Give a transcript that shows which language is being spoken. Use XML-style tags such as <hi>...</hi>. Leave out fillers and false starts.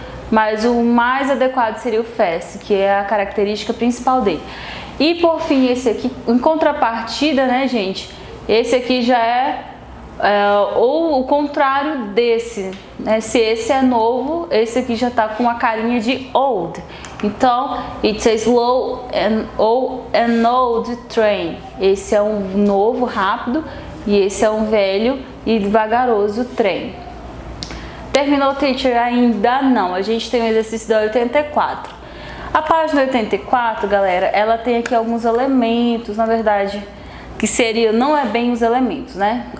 <pt>Mas o mais adequado seria o fast, que é a característica principal dele. E por fim, esse aqui, em contrapartida, né, gente? Esse aqui já é ou o contrário desse, né? Se esse é novo, esse aqui já tá com a carinha de old.</pt> <en>Então, it's a slow an old train.</en> <pt>Esse é um novo, rápido, e esse é um velho e vagaroso trem. Terminou, teacher? Ainda não. A gente tem o exercício da 84. A página 84, galera, ela tem aqui alguns elementos, na verdade, que seria, não é bem os elementos, né?</pt>